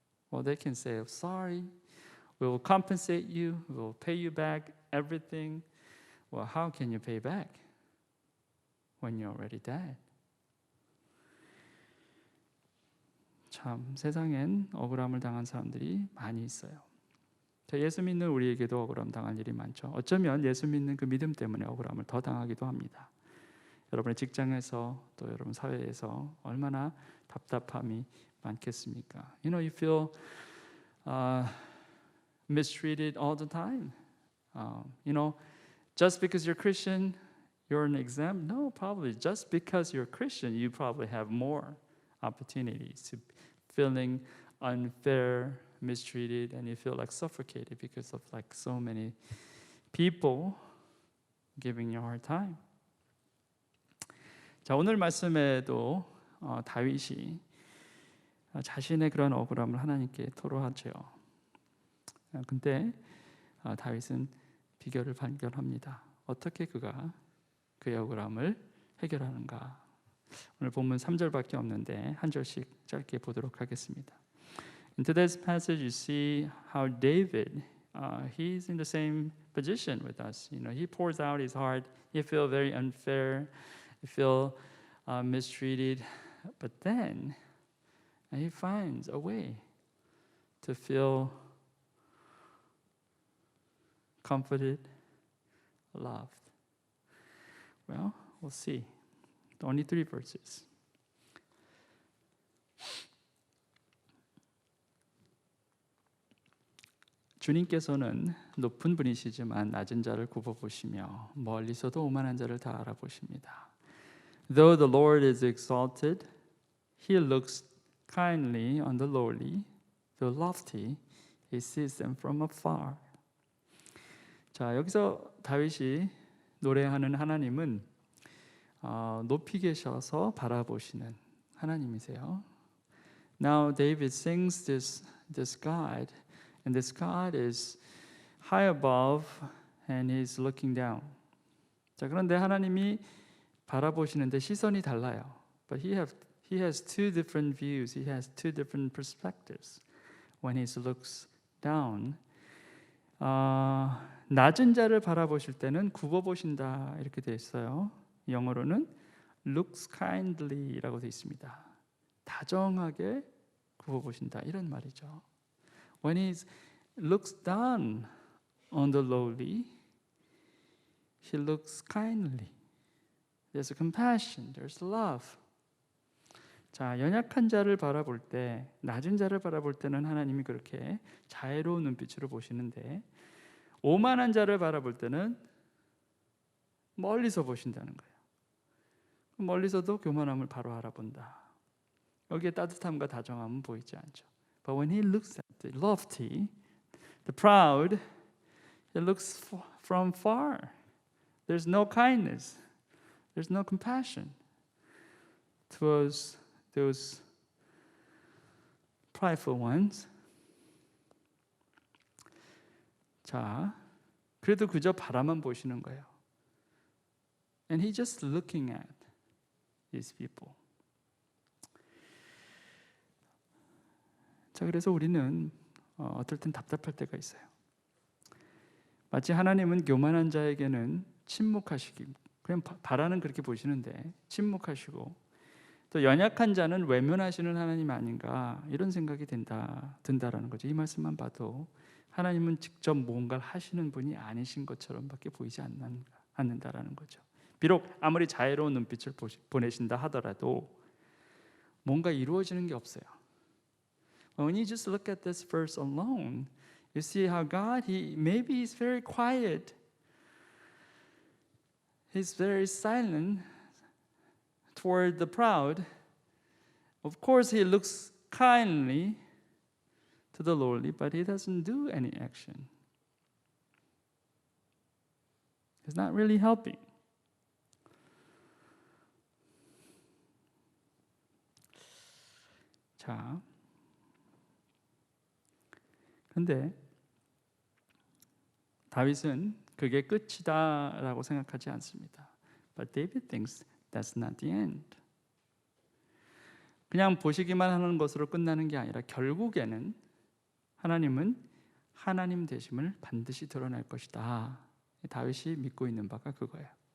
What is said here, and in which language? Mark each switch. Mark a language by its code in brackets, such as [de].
[en] Well, they can say, sorry, we will compensate you, we will pay you back everything. Well, how can you pay back when you're already dead? [ko] 참 세상엔 억울함을 당한 사람들이 많이 있어요. 예수 믿는 우리에게도 억울함 당할 일이 많죠. 어쩌면 예수 믿는 그 믿음 때문에 억울함을 더 당하기도 합니다. 여러분의 직장에서 또 여러분 사회에서 얼마나 답답함이 많겠습니까? [en] You feel mistreated all the time. Just because you're Christian, you're an exempt? No, probably just because you're Christian, you probably have more opportunities to feeling unfair, mistreated, and you feel like suffocated because of like so many people giving you a hard time. [ko] 자, 오늘 말씀에도 다윗이 자신의 그런 억울함을 하나님께 토로하죠. 근데 다윗은 비결을 발견합니다. 어떻게 그가 그의 억울함을 해결하는가? 오늘 본문 3절밖에 없는데 한 절씩 짧게 보도록 하겠습니다. [en] In today's passage, you see how David, he's in the same position with us. He pours out his heart. He feels very unfair. He feels mistreated. But then he finds a way to feel comforted, loved. Well, we'll see. Only 3 verses. [ko] 주님께서는 높은 분이시지만 낮은 자를 굽어보시며 멀리서도 오만한 자를 다 알아보십니다. [en] Though the Lord is exalted, He looks kindly on the lowly. The lofty, He sees them from afar. [ko] 자, 여기서 다윗이 노래하는 하나님은 높이 계셔서 바라보시는 하나님이세요. [en] Now David sings this God, and this God is high above and he's looking down. [ko] 자, 그런데 하나님이 바라보시는데 시선이 달라요. [en] But he has 2 different views. He has 2 different perspectives. When he looks down, [ko] 낮은 자를 바라보실 때는 굽어보신다 이렇게 되어 있어요. 영어로는 [en] looks kindly [ko] 라고 되어 있습니다. 다정하게 굽어보신다 이런 말이죠. [en] When he looks down on the lowly, he looks kindly. There's compassion, there's love. [ko] 자, 연약한 자를 바라볼 때, 낮은 자를 바라볼 때는 하나님이 그렇게 자애로운 눈빛으로 보시는데 오만한 자를 바라볼 때는 멀리서 보신다는 거예요. 멀리서도 교만함을 바로 알아본다. 여기에 따뜻함과 다정함은 보이지 않죠. [en] But when he looks at the lofty, the proud, he looks from far. There's no kindness. There's no compassion towards those prideful ones. [ko] 자, 그래도 그저 바라만 보시는 거예요. [en] And he's just looking at these people. [ko] 자, 그래서 우리는 어떨 땐 답답할 때가 있어요. 마치 하나님은 교만한 자에게는 침묵하시기, 그냥 바라는 그렇게 보시는데 침묵하시고 또 연약한 자는 외면하시는 하나님 아닌가 이런 생각이 든다라는 거죠. 이 말씀만 봐도 하나님은 직접 뭔가를 하시는 분이 아니신 것처럼밖에 보이지 않는다라는 거죠. 비록 아무리 자애로운 눈빛을 보내신다 하더라도 뭔가 이루어지는 게 없어요. [en] When you just look at this verse alone, you see how God, maybe He's very quiet. He's very silent toward the proud. Of course, He looks kindly to the lowly, but He doesn't do any action. He's not really helping. [ko] 자, 근데 다윗은 그게 끝이다라고 생각하지 않습니다. [en] But David thinks that's not the end. [ko] 그냥 보시기만 하는 것으로 끝나는 게 아니라 결국에는 하나님은 하나님 되심을 반드시 드러낼 것이다. 다윗이 믿고 있는 바가 그거예요.